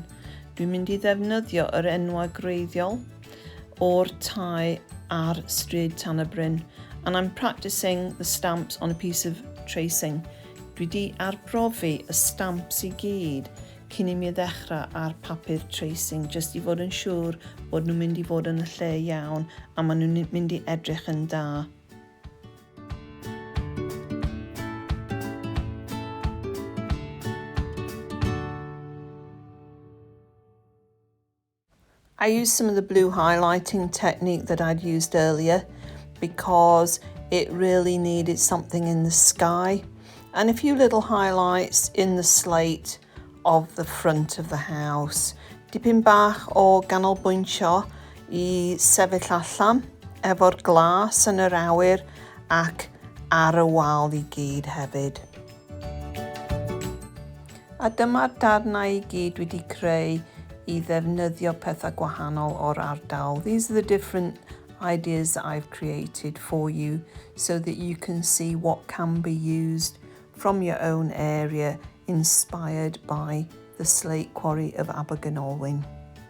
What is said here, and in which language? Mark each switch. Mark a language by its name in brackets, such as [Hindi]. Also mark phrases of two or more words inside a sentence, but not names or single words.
[Welsh] Dwi'n mynd I ddefnyddio yr enwau gwreiddiol o'r tai ar stryd Bryn, [English] and I'm practicing the stamps on a piece of tracing. [Welsh] Dwi wedi arbrofi y stamps I gyd cyn I mi ddechrau ar papur tracing, just I fod yn siŵr bod nhw'n mynd I fod yn y lle iawn a maen nhw'n mynd I edrych yn da. [English] I used some of the blue highlighting technique that I'd used earlier because it really needed something in the sky, and a few little highlights in the slate of the front of the house. [Welsh] Dipyn bach o ganolbwyntio I sefyll allan efo'r glas yn yr awyr ac ar y wal I gyd hefyd. A dyma'r darnau I gyd wedi creu I ddefnyddio pethau gwahanol o'r ardal. [English] These are the different ideas that I've created for you so that you can see what can be used from your own area, inspired by the slate quarry of Abergynolwyn.